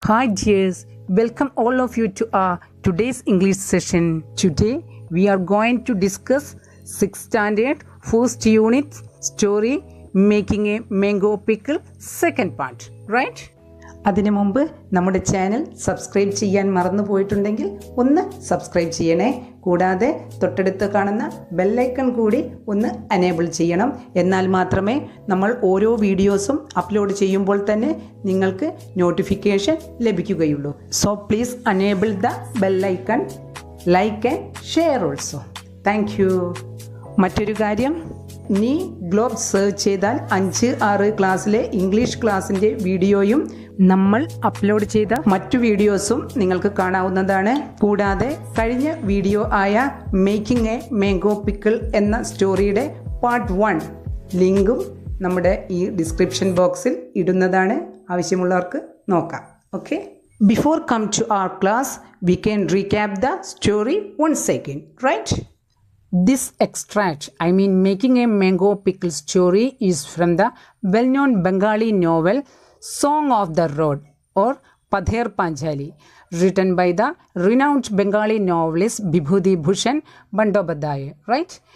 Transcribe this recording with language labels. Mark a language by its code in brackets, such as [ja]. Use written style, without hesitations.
[en] Hi dears, welcome all of you to our today's English session. Today we are going to discuss 6th standard first unit story making a mango pickle second part, right? [ml] അതിനു മുമ്പ് നമ്മുടെ channel subscribe ചെയ്യാൻ മറന്നു പോയിട്ടുണ്ടെങ്കിൽ ഒന്ന് subscribe ചെയ്യണേ. കൂടാതെ തൊട്ടടുത്ത് കാണുന്ന ബെല്ലൈക്കൺ കൂടി ഒന്ന് എനേബിൾ ചെയ്യണം. എന്നാൽ മാത്രമേ നമ്മൾ ഓരോ വീഡിയോസും അപ്ലോഡ് ചെയ്യുമ്പോൾ തന്നെ നിങ്ങൾക്ക് നോട്ടിഫിക്കേഷൻ ലഭിക്കുകയുള്ളൂ. [en] So please enable the bell icon, like and share also. Thank you. [ml] മറ്റൊരു കാര്യം, നീ ഗ്ലോബ് സെർച്ച് ചെയ്താൽ 5-6 ക്ലാസ്സിലെ ഇംഗ്ലീഷ് ക്ലാസ്സിൻ്റെ വീഡിയോയും നമ്മൾ അപ്ലോഡ് ചെയ്ത മറ്റു വീഡിയോസും നിങ്ങൾക്ക് കാണാവുന്നതാണ്. കൂടാതെ കഴിഞ്ഞ വീഡിയോ ആയ മേക്കിംഗ് എ മാംഗോ പിക്കിൾ എന്ന സ്റ്റോറിയുടെ പാർട്ട് 1 ലിങ്കും നമ്മുടെ ഈ ഡിസ്ക്രിപ്ഷൻ ബോക്സിൽ ഇടുന്നതാണ്. ആവശ്യമുള്ളവർക്ക് നോക്കാം. [en] Okay, before come to our class we can recap the story once again, right? This extract, making a mango pickle story, is from the well-known Bengali novel Song of the Road or Padher Panchali, written by the renowned Bengali novelist Bibhuti Bhushan Bandyopadhyay, right?